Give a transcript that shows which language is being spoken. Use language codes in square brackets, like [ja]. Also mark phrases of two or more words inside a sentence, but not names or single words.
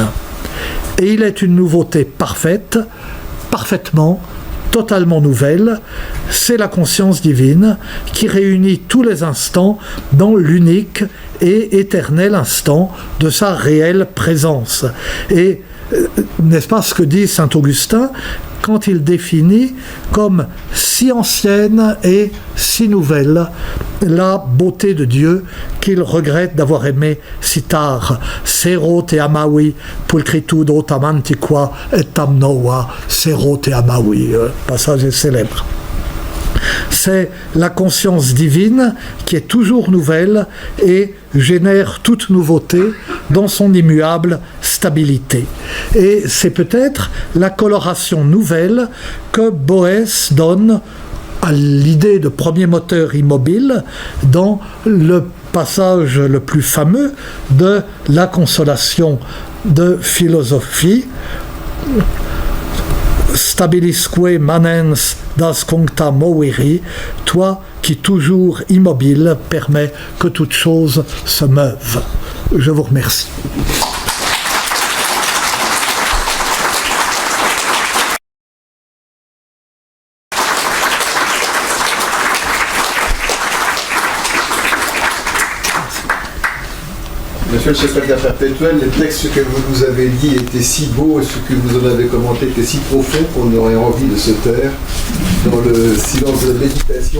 [fr] Et il est une nouveauté parfaite, parfaitement, totalement nouvelle, c'est la conscience divine qui réunit tous les instants dans l'unique et éternel instant de sa réelle présence. Et n'est-ce pas ce que dit saint Augustin quand il définit comme si ancienne et si nouvelle la beauté de Dieu qu'il regrette d'avoir aimé si tard. [la] Sero te amavi, pulcritudo tam antiqua et tam nova, sero te amavi. [fr] Passage est célèbre. C'est la conscience divine qui est toujours nouvelle et génère toute nouveauté dans son immuable stabilité. Et c'est peut-être la coloration nouvelle que Boès donne à l'idée de premier moteur immobile dans le passage le plus fameux de la consolation de philosophie. [la] Stabilisque manens das concta moveri, [fr] toi qui toujours immobile permet que toute chose se meuve. Je vous remercie. Monsieur le secrétaire perpétuel, les textes que vous nous avez dit étaient si beaux et ce que vous en avez commenté était si profond qu'on aurait envie de se taire dans le silence de la méditation.